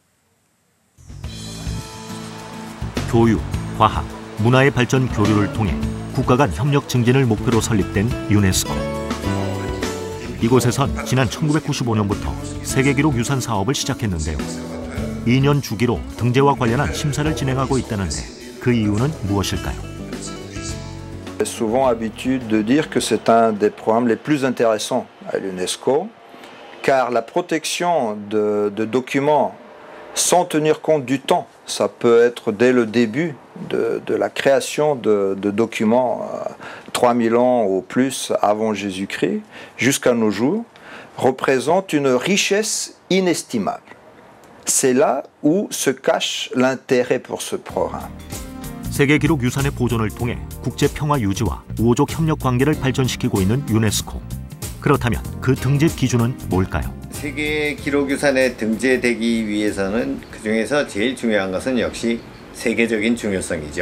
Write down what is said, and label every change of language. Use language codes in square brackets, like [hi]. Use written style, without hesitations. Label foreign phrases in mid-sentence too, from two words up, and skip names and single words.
[ko] 교육, 과학, 문화의 발전 교류를 통해 국가 간 협력 증진을 목표로 설립된 유네스코. 이곳에선 지난 1995년부터 세계기록유산 사업을 시작했는데요. 2년 주기로 등재와 관련한 심사를 진행하고 있다는데 그 이유는 무엇일까요? [fr] Souvent habitude de dire que c'est un des programmes les plus intéressants à l'UNESCO, car la protection de documents sans tenir compte du temps, ça peut être dès le début de la création de documents 3000 ans ou plus avant Jésus-Christ jusqu'à nos jours, représente une richesse inestimable. C'est là où se cache l'intérêt pour ce programme. [ko] 세계기록유산의 보존을 통해 국제평화 유지와 우호적 협력 관계를 발전시키고 있는 유네스코. 그렇다면 그 등재 기준은 뭘까요? 세계기록유산에 등재되기 위해서는 그중에서 제일 중요한 것은 역시 세계적인 중요성이죠.